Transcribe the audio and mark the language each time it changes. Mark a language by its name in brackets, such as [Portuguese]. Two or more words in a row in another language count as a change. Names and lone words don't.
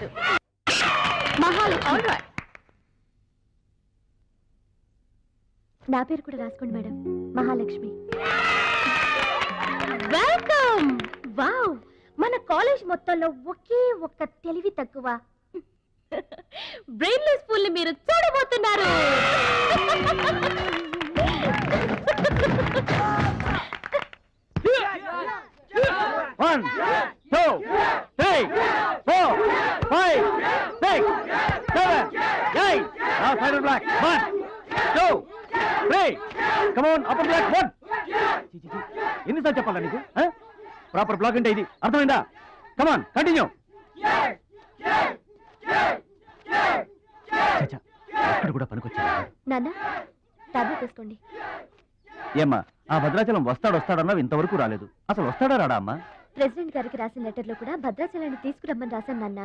[Telugu] మహాలక్ష్మి. నా పేరు కూడా రాసుకోండి మేడం, మహాలక్ష్మి. వెల్కమ్. వావ్, మన కాలేజ్ మొత్తంలో ఒకే ఒక్క తెలివి తక్కువ [English] brainless fool [Telugu] ని మీరు చూడబోతున్నారు. [English] One, two, three, 4, 5, 6, 7, 8. Now side of black. 1, 2, 3. Come on, upper black. 1. [Telugu] ఎన్నిసార్లు చెప్పాలా నీకు? [English] proper block [Telugu] అంటే ఇది, అర్థమైందా? [English] Come on, continue. [Telugu] అక్కడ కూడా పనికొచ్చా నాన్న, టాబ్లెట్ తీసుకోండి. ఏమ్మా, ఆ భద్రాచలం వస్తాడన్నావు, ఇంతవరకు రాలేదు. అసలు వస్తాడా రాడా అమ్మా? ప్రెసిడెంట్ గారికి రాసిన లెటర్లో కూడా భద్రాచలాన్ని తీసుకురమ్మని రాశాను నాన్న.